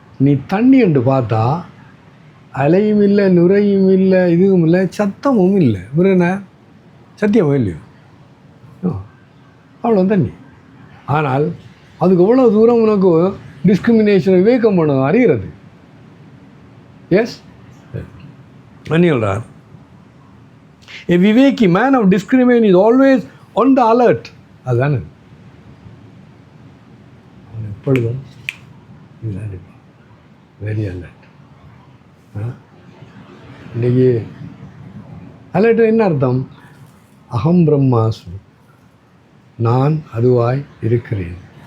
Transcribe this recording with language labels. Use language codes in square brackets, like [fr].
[ta] நீ தண்ணி என்று பார்த்தா அலையும் இல்லை, நுரையும் இல்லை, இதுவும் இல்லை, சத்தமும் இல்லை. என்ன சத்தியமும் இல்லையோ? அவ்வளோ தண்ணி. ஆனால் அதுக்கு எவ்வளோ தூரம் உனக்கு டிஸ்கிரிமினேஷனை விவேகம் பண்ண அறிகிறது. எஸ் சொல்கிறார், [en] a viveki man of discrimination is always on the alert. [ta] அதுதானே அவன் எப்பொழுதும் இதுதான் இருப்பான், வெரி அலர்ட். இன்றைக்கி அலர்ட் என்ன அர்த்தம்? அகம் பிரம்மாஸ்மி, நான் அதுவாய் இருக்கிறேன்.